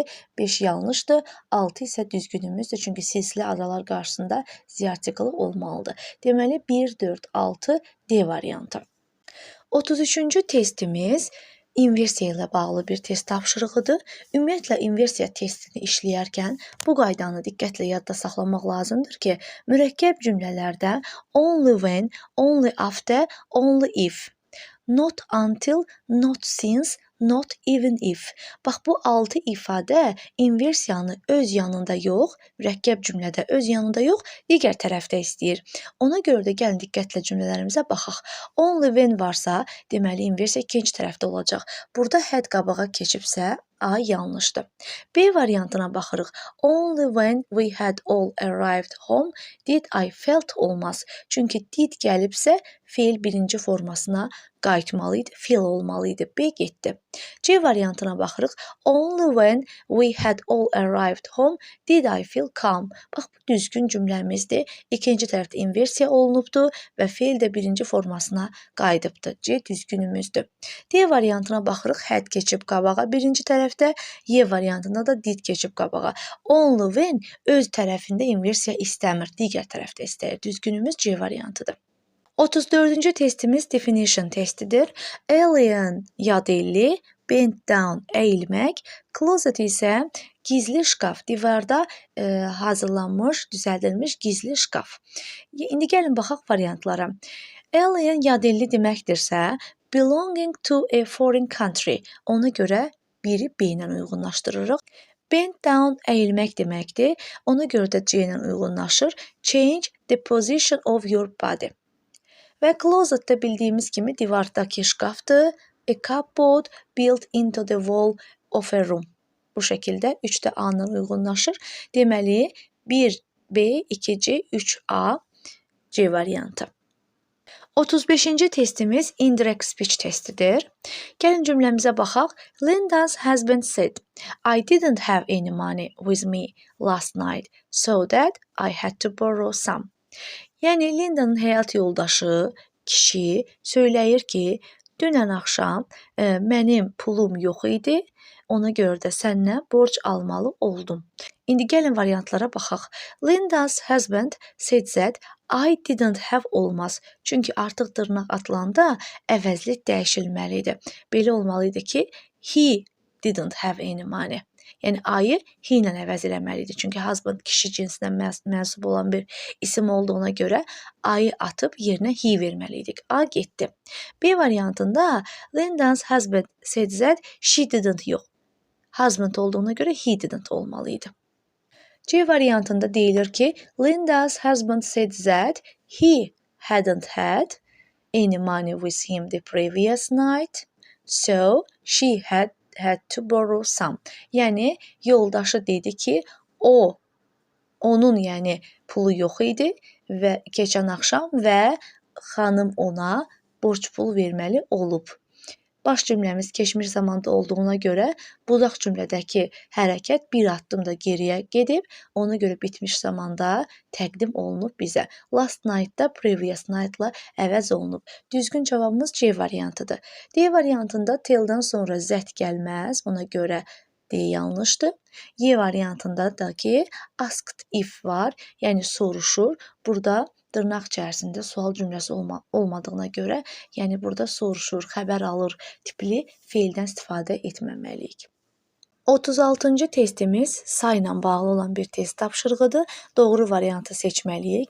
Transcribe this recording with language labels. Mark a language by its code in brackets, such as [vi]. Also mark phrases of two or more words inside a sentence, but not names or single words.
[az] 5 yanlışdır, 6 isə düzgünümüzdür, çünki silsilə adalar qarşısında Z artiklı olmalıdır. Deməli, 1, 4, 6 D variantı. 33-cü testimiz inversiya ilə bağlı bir test tapşırığıdır. Ümumiyyətlə, inversiya testini işləyərkən bu qaydanı diqqətlə yadda saxlamaq lazımdır ki, mürəkkəb cümlələrdə [en] only when, only after, only if, not until, not since, not even if. [az] Bax, bu 6 ifadə inversiyanı öz yanında yox, mürəkkəb cümlədə öz yanında yox, digər tərəfdə istəyir. Ona görə də gəlin diqqətlə cümlələrimizə baxaq. [en] Only when [az] varsa, deməli inversiya ikinci tərəfdə olacaq. Burada had qabağa keçibsə, A yanlışdır. B variantına baxırıq. [en] Only when we had all arrived home did I felt olmaz. [az] Çünki did gəlibsə, feil birinci formasına qayıtmalıydı, feel olmalıydı. B getdi. C variantına baxırıq. [en] Only when we had all arrived home did I feel calm. [az] Bax, bu düzgün cümləmizdir. İkinci tərəfdə inversiya olunubdur və feil də birinci formasına qayıdıbdır. C düzgünümüzdür. D variantına baxırıq. Had keçib qabağa birinci tərəfdə. Y variantında da did keçib qabağa. [en] Only when [az] öz tərəfində inversiya istəmir, digər tərəfdə istəyir. Düzgünümüz C variantıdır. 34-cü testimiz definition testidir. Alien yad elli, [en] bend down [az] əyilmək, closet isə gizli şkaf, divarda hazırlanmış, düzəldilmiş gizli şkaf. İndi gəlin baxaq variantlara. Alien yad elli deməkdirsə, [en] belonging to a foreign country. [az] Ona görə biri B ilə uyğunlaşdırırıq. [en] Bend down [az] əyilmək deməkdir. Ona görə də C ilə uyğunlaşır. [en] Change the position of your body. [az] Və closet də bildiyimiz kimi divardakı şkafdır. [en] A cupboard built into the wall of a room. [az] Bu şəkildə 3 də A ilə uyğunlaşır. Deməli 1B, 2C, 3A C variantı. 35-ci testimiz indirect speech testidir. Gəlin cümləmizə baxaq. [en] Linda's husband said, I didn't have any money with me last night, so that I had to borrow some. [az] Yəni, Linda'nın həyat yoldaşı, kişi söyləyir ki, dünən axşam mənim pulum yox idi, ona görə də səndən borc almalı oldum. İndi gəlin variantlara baxaq. [en] Linda's husband said that I didn't have olmaz. [az] Çünki artıq dırnaq atılanda əvəzli dəyişilməlidir. Belə olmalıydı ki, [en] he didn't have any money. [az] Yəni, I'ı he ilə əvəz eləməlidir. Çünki husband kişi cinsinə mənsub olan bir isim olduğuna görə I'ı atıb yerinə he verməliydik. A getdi. B variantında [en] Linda's husband said that she didn't [az] yox. Husband olduğuna görə [en] he didn't [az] olmalıydı. C variantında deyilir ki, [en] Linda's husband said that he hadn't had any money with him the previous night, so she had to borrow some. [az] Yəni, yoldaşı dedi ki, onun yəni pulu yox idi və keçən axşam və xanım ona borc pul verməli olub. Baş cümləmiz keçmiş zamanda olduğuna görə budaq cümlədəki hərəkət bir addım da geriyə gedib, ona görə bitmiş zamanda təqdim olunub bizə. [en] Last night- [az] da [en] previous night- [az] la əvəz olunub. Düzgün cavabımız C variantıdır. D variantında tell-dan sonra zət gəlməz, ona görə D yanlışdır. Y variantında da ki [en] asked if [az] var, yəni soruşur. Burada dırnaq içərisində sual cümləsi olmadığına görə, yəni burada soruşur, xəbər alır tipli feildən istifadə etməməliyik. 36-cı testimiz sayla bağlı olan bir test tapşırığıdır. Doğru variantı seçməliyik.